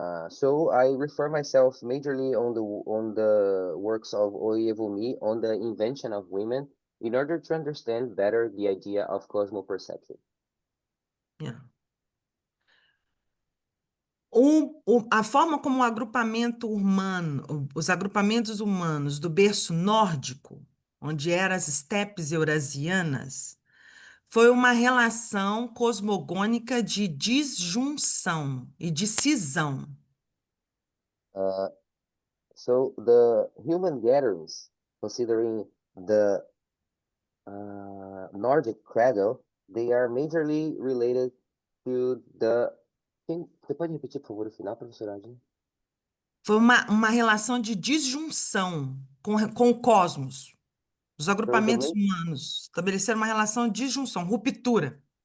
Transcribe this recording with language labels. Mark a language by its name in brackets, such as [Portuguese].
[English] So I refer myself majorly on the works of Oyevumi on the invention of women in order to understand better the idea of cosmoperception. Yeah. [Portuguese] A forma como o agrupamento humano, os agrupamentos humanos do berço nórdico, onde eram as estepes eurasianas, foi uma relação cosmogônica de disjunção e de cisão. [English] So the human gatherings, considering the Nordic cradle, they are majorly related to the. [Portuguese] Você pode repetir, por favor, o final, professora Adina? Foi uma relação de disjunção com o cosmos. Os agrupamentos humanos estabeleceram uma relação de disjunção, ruptura.